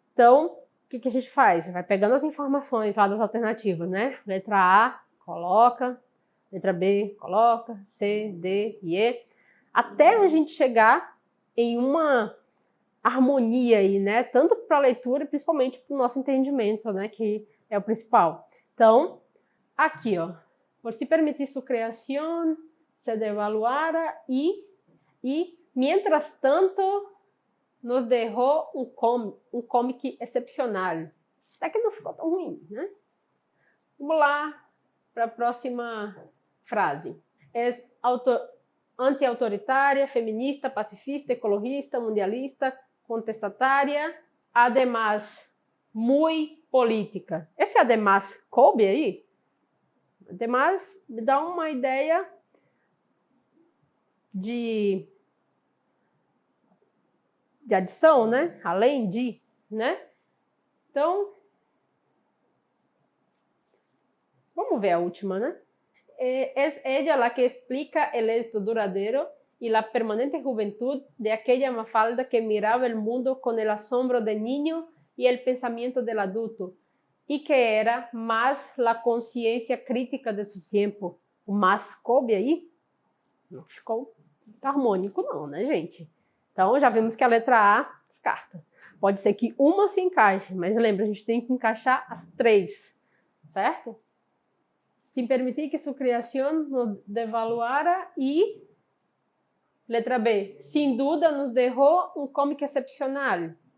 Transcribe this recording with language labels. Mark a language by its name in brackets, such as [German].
[Portuguese] Então, o que a gente faz? Vai pegando as informações lá das alternativas, né? Letra A, coloca. Letra B, coloca. C, D e E. Até a gente chegar em uma harmonia aí, né? Tanto para a leitura, principalmente para o nosso entendimento, né? Que é o principal. Então, aqui, ó. [Spanish] Por si permitir su creación, se devaluara y mientras tanto nos dejó um cómic excepcional. [Portuguese] Até que não ficou tão ruim, né? Vamos lá para a próxima frase. [Spanish] Es antiautoritária, feminista, pacifista, ecologista, mundialista, contestataria, además, muy política. [Portuguese] Esse además coube aí? Además, me dá uma ideia de adição, né? Além de, né? Então, vamos ver a última, né? [Spanish] Es ella la que explica el éxito duradero y la permanente juventud de aquella Mafalda que miraba el mundo con el asombro del niño y el pensamiento del adulto, y que era más la consciência crítica de su tiempo. [Portuguese] O mais coube aí não ficou harmônico não, né, gente? Então, já vimos que a letra A descarta. Pode ser que uma se encaixe, mas lembra, a gente tem que encaixar as 3, certo? [Spanish] Sin permitir que su creación nos devaluara y, letra B, sin duda nos dejó un cómic excepcional.